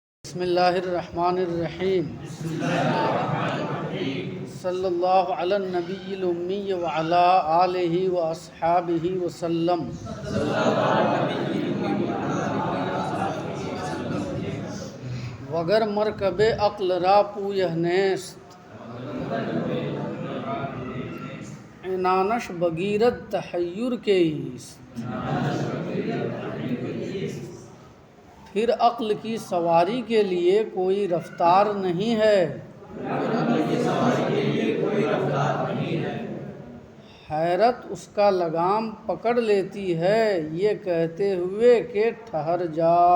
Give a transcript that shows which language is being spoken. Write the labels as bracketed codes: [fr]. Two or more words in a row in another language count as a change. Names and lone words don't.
[ar] بسم اللہ الرحمن الرحیم صلی اللہ علی النبی الامی وعلی آلہ واصحابہ وسلم۔ [fa] وگر مرکب عقل را پویہ نیست، عنانش بگیرد تحیر کے ایست۔ [ur] پھر عقل کی سواری کے لیے کوئی رفتار نہیں ہے، حیرت اس کا لگام پکڑ لیتی ہے یہ کہتے ہوئے کہ ٹھہر جا۔